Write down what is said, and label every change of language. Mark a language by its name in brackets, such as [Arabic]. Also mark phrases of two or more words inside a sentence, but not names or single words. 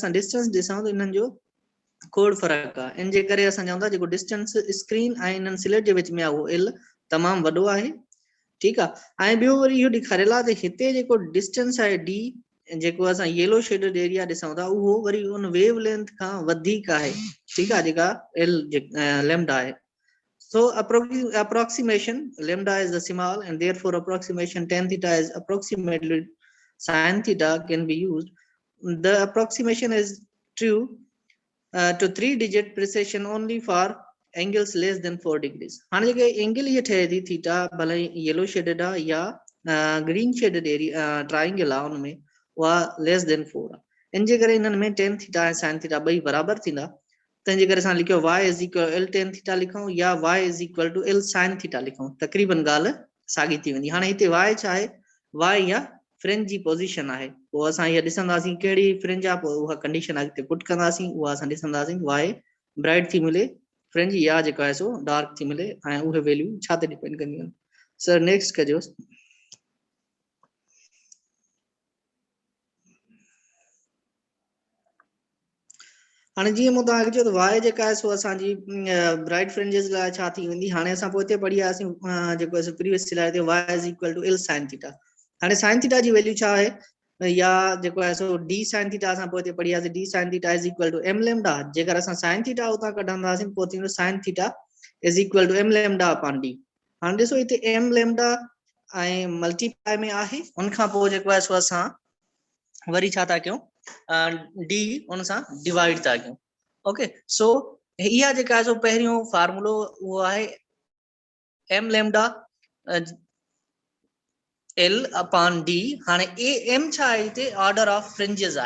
[Sindhi] असां डिस्टेंस ॾिसूं त इन्हनि जो खोड़ फ़र्क़ु आहे इन जे करे असां चऊं था जेको [English] distance screen [Sindhi] ऐं इन्हनि स्लिट जे विच में आहे उहो एल तमामु वॾो आहे ठीकु आहे ऐं ॿियो वरी इहो ॾेखारियल आहे त हिते जेको डिस्टेंस आहे डी जेको असां [English] yellow shaded area [Sindhi] ॾिसूं था उहो वरी उन [English] wave length [Sindhi] खां वधीक आहे ठीकु आहे जेका एल लैम्डा आहे [English] so approximation lambda is the small and therefore approximation tan theta is approximately sin theta can be used the approximation is true to 3-digit precision only for angles less than 4 degrees [Sindhi] हाणे जेके एंगल ये ठहे थी थीटा भले [English] yellow shaded [Sindhi] आहे या [English] green shaded area triangle [Sindhi] आहे उनमें उहा लेस देन 4 आहे इन जे करे इन्हनि में tan थीटा ऐं sin थीटा ॿई बराबरि थींदा तंहिंजे करे असां लिखियो [English] y is equal L tan theta [Sindhi] लिखूं या [English] y is equal to L sine theta [Sindhi] लिखूं तक़रीबन ॻाल्हि साॻी थी वेंदी हाणे हिते y छा आहे y या फ्रिंज जी पोज़ीशन आहे पोइ असां इहा ॾिसंदासीं कहिड़ी फ्रिंज आहे पोइ उहा कंडीशन अॻिते पुट कंदासीं उहा असां ॾिसंदासीं y ब्राइट थी मिले फ्रिंज या जेको आहे सो डार्क थी मिले ऐं उहे वैल्यू छा ते डिपेंड कंदियूं आहिनि सर नेक्स्ट कजोसि हाणे जीअं मूं तव्हांखे चयो त y जेका आहे सो असांजी [English] bright fringes [Sindhi] लाइ छा थी वेंदी हाणे असां पोइ हिते पढ़ी आयासीं जेको आहे [English] previous slide [Sindhi] ते [English] y is equal to L sine theta [Sindhi] हाणे साइन थीटा जी वैल्यू छा आहे या जेको आहे सो d sin थीटा असां पोइ पढ़ियासीं [English] d sin theta is equal to m lambda [Sindhi] जेकर असां sin थीटा उतां कढंदासीं पोइ थींदो [English] sin theta is equal to m lambda upon d. [Sindhi] हाणे ॾिसो हिते m लैम्डा ऐं मल्टीप्लाई में आहे उन खां पोइ जेको आहे सो असां वरी छा था कयूं d उन सां डिवाइड था कयूं। [English] okay so [Sindhi] इहा जेका आहे सो पहिरियों फार्मूलो उहो आहे [English] m lambda L upon D [Sindhi] हाणे A M छा आहे हिते [English] order of fringes [Sindhi] आहे।